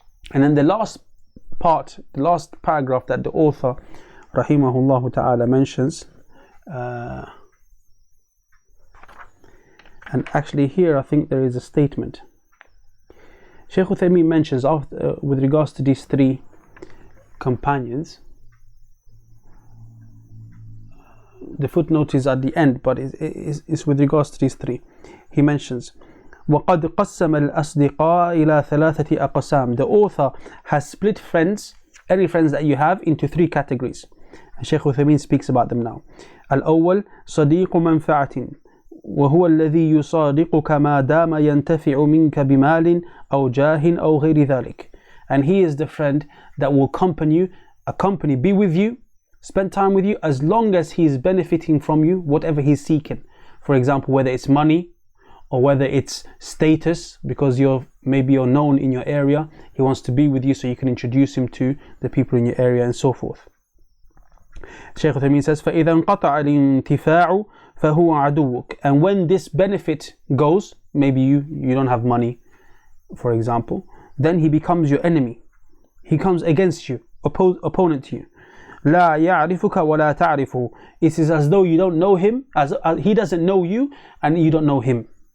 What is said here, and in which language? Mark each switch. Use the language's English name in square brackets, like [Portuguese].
[English] And then the last paragraph that the author rahimahullah ta'ala mentions, and actually here I think there is a statement. Shaykh Uthaymeen mentions with regards to these 3 companions, the footnote is at the end, but it's with regards to these 3. He mentions, [Arabic] وَقَدْ قَسَّمَ الْأَصْدِقَاءَ إِلَى ثَلَاثَةِ أَقْسَامٍ. [English] The author has split friends, any friends that you have, into 3 categories. And Shaykh Uthaymeen speaks about them now. [Arabic] الأول صديق منفعة وهو الذي يصادقك ما دام ينتفع منك بمال أو جاه أو غير ذلك. [English] And he is the friend that will accompany, be with you, spend time with you as long as he is benefiting from you, whatever he's seeking. For example, whether it's money or whether it's status, because maybe you're known in your area, he wants to be with you so you can introduce him to the people in your area and so forth. Shaykh Uthaymeen says, [Arabic] فَإِذَا انْقَطَعَ الْإِنْتِفَاعُ فَهُوَ عَدُوُّكَ. [English] And when this benefit goes, maybe you don't have money, for example, then he becomes your enemy. He comes against you, opponent to you. [Arabic] لَا يَعْرِفُكَ وَلَا تَعْرِفُهُ. [English] It is as though you don't know him, as he doesn't know you, and you don't know him.